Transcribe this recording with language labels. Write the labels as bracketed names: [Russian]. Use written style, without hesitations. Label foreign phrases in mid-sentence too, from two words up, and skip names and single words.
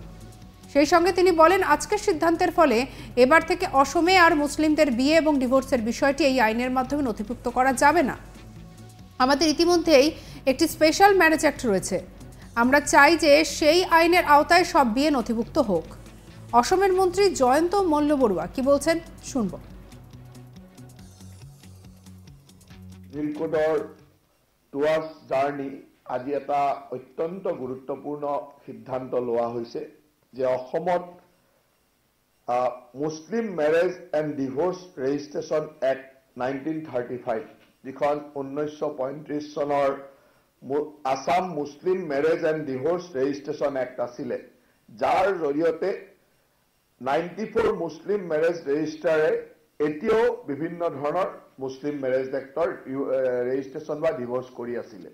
[Bangla] সেই সঙ্গে তিনি বলেন আজকের সিদ্ধান্তের ফলে এবার থেকে অসমে আর মুসলিমদের বিয়ে এবং ডিভোর্সের বিষয়টি এই আইনের মাধ্যমে নথিভুক্ত করা যাবে না। আমাদের ইতিমধ্যেই একটি স্পেশাল ম্যারেজ অ্যাক্ট রয়েছে। আমরা চাই যে সেই আইনের আওতায় সব বিয়ে নথিভুক্ত হোক। অসমের মন্ত্রী জয়ন্ত মল্ল বড়ুয়া কি বলছেন শুনব। [Assamese] নীলকোটৰ [English] towards journey [Assamese] আজি এটা অত্যন্ত গুৰুত্বপূৰ্ণ সিদ্ধান্ত লোৱা হৈছে যে অসমত মুছলিম মেৰেজ এণ্ড ডিভোৰ্চ ৰেজিষ্ট্ৰেশ্যন এক্ট 1935 যিখন 1935 চনৰ আসাম মুছলিম মেৰেজ এণ্ড ডিভোৰ্চ ৰেজিষ্ট্ৰেশ্যন এক্ট আছিলে, যাৰ জৰিয়তে 94 [English] Muslim marriage registrar [Assamese] এতিয়াও বিভিন্ন ধৰণৰ [English] Muslim marriage act registration [Assamese] বা ডিভোৰ্চ কৰি আছিলে।